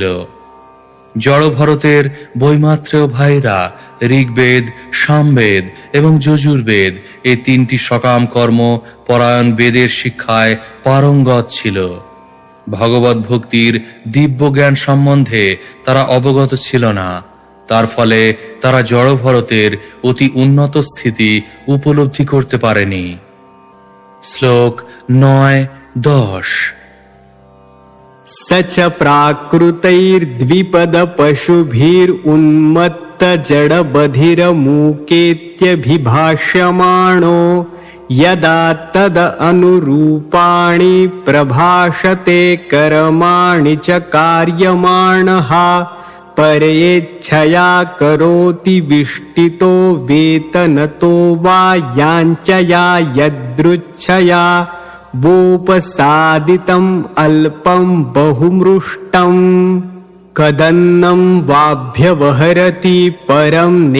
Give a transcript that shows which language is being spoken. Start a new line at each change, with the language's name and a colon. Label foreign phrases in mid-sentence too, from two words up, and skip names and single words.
Bangla: জড় ভরতের বৈমাত্রেয় ভাইরা ঋগ্বেদ, সামবেদ এবং যজুর্বেদ এই 3টি সকাম কর্ম পরায়ণ বেদের শিক্ষায় পারঙ্গত ছিল। ভগবত ভক্তির দিব্য জ্ঞান সম্বন্ধে তারা অবগত ছিল না। তার ফলে তারা জড় ভরতের অতি উন্নত স্থিতি উপলব্ধি করতে পারেনি। শ্লোক 9-10।
Sanskrit: स च प्राकृतैर्द्विपदपशुभिरुन्मत्तजडबधिरमूकेत्यभिभाष्यमाणो यदा तद अनुरूपाणि प्रभाषते कर्माणि च कार्यमाणः परेच्छया करोति विष्टितो वेतनतो वा याञ्चया यदृच्छया वोपसादितम् अल्पं बहुमृष्टम् कदन्नं वाभ्यवहरति परं